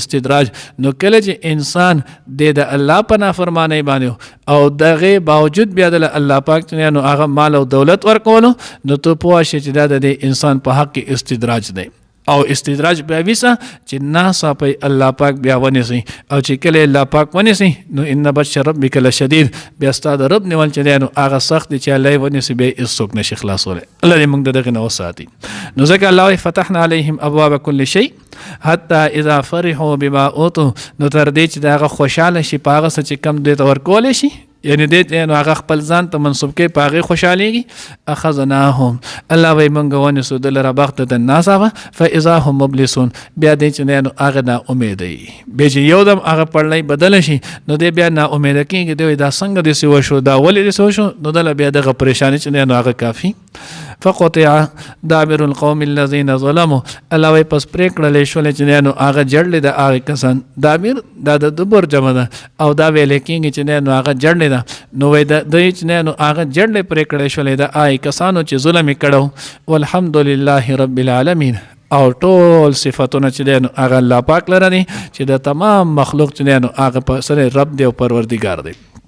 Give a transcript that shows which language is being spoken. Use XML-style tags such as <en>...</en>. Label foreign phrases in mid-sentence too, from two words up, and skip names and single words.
<ps>استدراج نو کله چې انسان د الله په نافرمانی باندې او دغه باوجود بیا د الله پاک ته نو هغه مال او دولت ورکولو نو ته پوه شې چې دا د انسان په حق کې استدراج دی او استدراج بیا ویسا چې ناڅاپي الله پاک بیا ونیسي او چې کله الله پاک ونیسي نو</ps> <ar>ان بطش ربک لشدید</ar> <ps>بیا ستا د رب نیول چې دی نو هغه سخت دی چې الله ونیسي بیا هیڅوک نشي خلاصولی الله دې موږ دغه نه وساتي نو ځکه الله</ps> <ar>فتحنا علیهم ابواب کل شی حتی اذا فرحوا بما اوتوا</ar> <ps>نو تر دې چې دغه خوشاله شي په هغه څه چې کم دوی ته ورکولی شي یعنی دې نو هغه خپل ځان ته منسوب کوي په هغې خوشحالېږي اخذناهم الله وایي موږ ونیسو د لره بغتة ناڅاپه</ps> <ar>فاذا هم مبلسون</ar> <ps>بیا دې چې دی نو هغه ناامیده وي بیا چې یو دم هغه پړلی بدله شي نو دی بیا ناامیده کېږي دی وایي دا څنګه داسې وشو دا ولې داسې وشو نو دله بیا دغه پریشاني چې دی نو هغه کافي</ps> <ar>فقطع دابر القوم الذين ظلموا</ar> <ps>الله وایي پس پرې کړلی شولې چې دی نو هغه جړلې د هغې کسان دابر دا د دبر جمع ده او دا ویلې کېږي چې دی نو هغه جړلې ده نو وایي دوی چې دی نو هغه جړلې پرې کړی شولې د هغې کسانو چې ظلم یې کړو</ps> <ar>والحمدلله رب العالمین</ar> <ps>او ټول صفتونه چې دی نو هغه الله پاک لره دي چې د تمام مخلوق چې دی نو هغه په سره رب دی او پروردګار دی</ps>